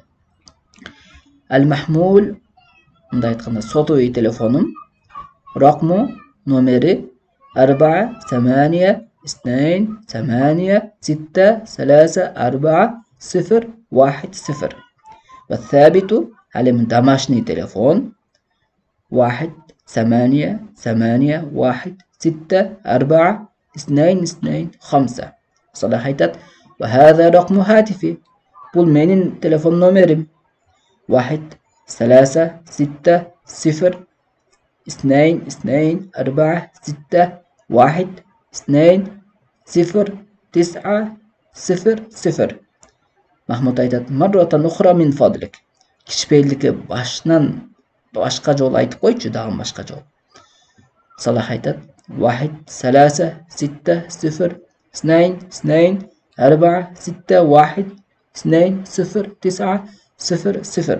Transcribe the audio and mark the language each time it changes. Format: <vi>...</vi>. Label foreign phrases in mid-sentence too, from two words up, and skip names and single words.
<ky>Ал-Махмул, мындай айтканда, сотовый телефонум. Ракму номери 4-8-8-6-3-4-0-1-0.</ky> <ar>والثابت على من</ar> <ru>домашний телефон</ru> <ar>1-8-1-6-4-2-2-5.</ar> <ky>صلاح айтат:</ky> <ar>وهذا رقم هاتفي.</ar> <ky>Бул менин телефон номерим. 1-3-6-0-2-1-2-0-9-0. Махмуд айтат:</ky> <ar>"مرة أخرى من فضلك."</ar> <ky>Кичпейлдикке башка жол айтып койчу, дагы башка жол. Салах айтат: 1-3-6-6-2-2-1-2-9-0.</ky>